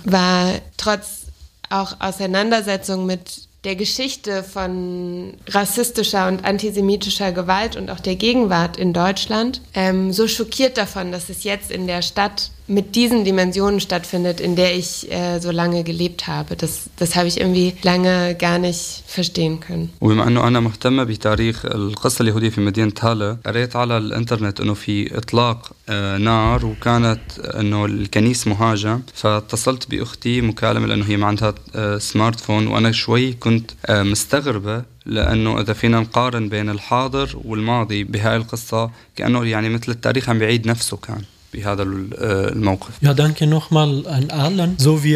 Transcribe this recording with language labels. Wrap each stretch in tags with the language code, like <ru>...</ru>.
<de>War trotz auch Auseinandersetzung mit der Geschichte von rassistischer und antisemitischer Gewalt und auch der Gegenwart in Deutschland, so schockiert davon, dass es jetzt in der Stadt mit diesen Dimensionen stattfindet, in der ich so lange gelebt habe. Das habe ich irgendwie lange gar nicht verstehen können. Und</de> <ar>بما انه انا مهتمة بتاريخ القصة اليهودية في مدينة هالة، قريت على الانترنت انه في اطلاق نار وكانت انه الكنيس مهاجم، فاتصلت باختي مكالمة لانه هي ما عندها سمارت فون، وانا شوي كنت مستغربة لأنه إذا فينا نقارن بين الحاضر والماضي بهاي القصة، كأنه يعني مثل التاريخ عم بيعيد نفسه كان بهذا الموقف.</ar> <de>Ja, danke nochmal an allen, so wie</de>